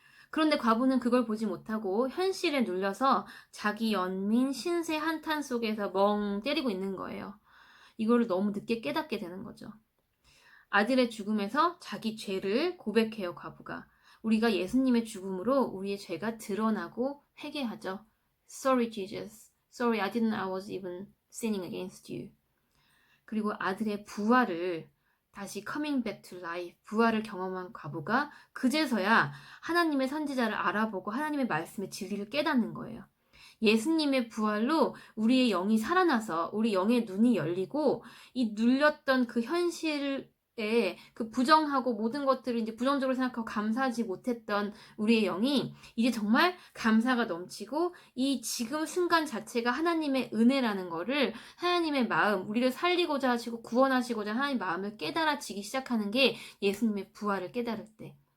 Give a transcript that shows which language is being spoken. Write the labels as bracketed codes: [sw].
[ko] 그런데 과부는 그걸 보지 못하고 현실에 눌려서 자기 연민 신세 한탄 속에서 멍 때리고 있는 거예요. 이거를 너무 늦게 깨닫게 되는 거죠. 아들의 죽음에서 자기 죄를 고백해요, 과부가. 우리가 예수님의 죽음으로 우리의 죄가 드러나고 회개하죠. [en] Sorry, Jesus. Sorry, I didn't. I was even sinning against you. [ko] 그리고 아들의 부활을 다시 [en] coming back to life, [ko] 부활을 경험한 과부가 그제서야 하나님의 선지자를 알아보고 하나님의 말씀의 진리를 깨닫는 거예요. 예수님의 부활로 우리의 영이 살아나서 우리 영의 눈이 열리고 이 눌렸던 그 현실에 그 부정하고 모든 것들을 이제 부정적으로 생각하고 감사하지 못했던 우리의 영이 이제 정말 감사가 넘치고 이 지금 순간 자체가 하나님의 은혜라는 거를 하나님의 마음, 우리를 살리고자 하시고 구원하시고자 하나님의 마음을 깨달아지기 시작하는 게 예수님의 부활을 깨달을 때.